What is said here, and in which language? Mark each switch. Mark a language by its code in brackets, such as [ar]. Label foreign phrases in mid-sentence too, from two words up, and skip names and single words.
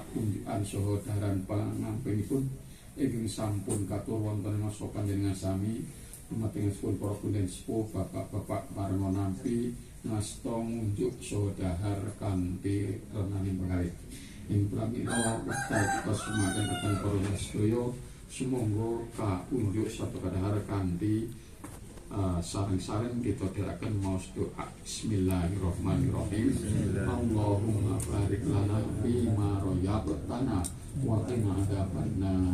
[jv] unjukan saha daharan pangampinipun ingkang sampun katur wonten masa panjenengan sami dumatengipun para punden sepuh bapak-bapak parenga nampi ngasta ngunjuk saha dahar kanthi renaning pangalih ing pramila wekdal kita sumaken dhateng para sedaya sumangga kaunjuk satu kadahar kanthi sareng-sareng kita dherekaken maos doa. [ar] بسم الله الرحمن الرحيم. اللهم بارك لنا فيما رزقتنا وقنا عذاب النار.